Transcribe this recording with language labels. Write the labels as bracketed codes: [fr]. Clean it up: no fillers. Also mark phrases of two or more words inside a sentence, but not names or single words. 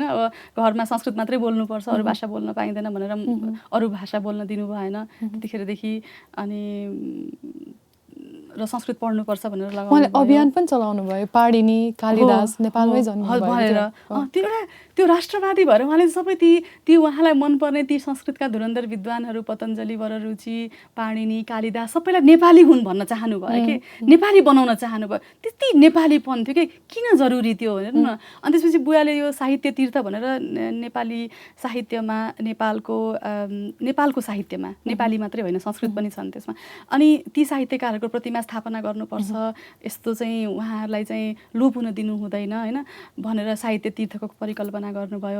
[ne] अब घरमा संस्कृत मात्रै बोल्नुपर्छ, अरू भाषा बोल्न पाइँदैन भनेर अरू भाषा बोल्न दिनु भएन त्यतिखेरदेखि। अनि र संस्कृत पढ्नुपर्छ भनेर उहाँले अभियान पनि चलाउनु भयो, पाणिनि कालिदास नेपालमै जन्मिनु भनेर त्यो एउटा त्यो राष्ट्रवादी भएर उहाँले सबै ती उहाँलाई मनपर्ने ती संस्कृतका धुरन्धर विद्वानहरू पतञ्जलि, वररुचि, पाणिनि, कालिदास सबैलाई नेपाली हुन् भन्न चाहनुभयो के, नेपाली बनाउन चाहनुभयो। त्यति नेपालीपन थियो कि किन जरुरी थियो भनेर न। अनि त्यसपछि बुवाले यो साहित्य तीर्थ भनेर नेपाली साहित्यमा नेपालको साहित्यमा नेपाली मात्रै होइन संस्कृत पनि छन् त्यसमा, अनि ती साहित्यकारहरूको प्रतिमा स्थापना गर्नुपर्छ, यस्तो चाहिँ उहाँहरूलाई चाहिँ लोप हुन दिनु हुँदैन होइन भनेर साहित्य तीर्थको परिकल्पना गर्नुभयो।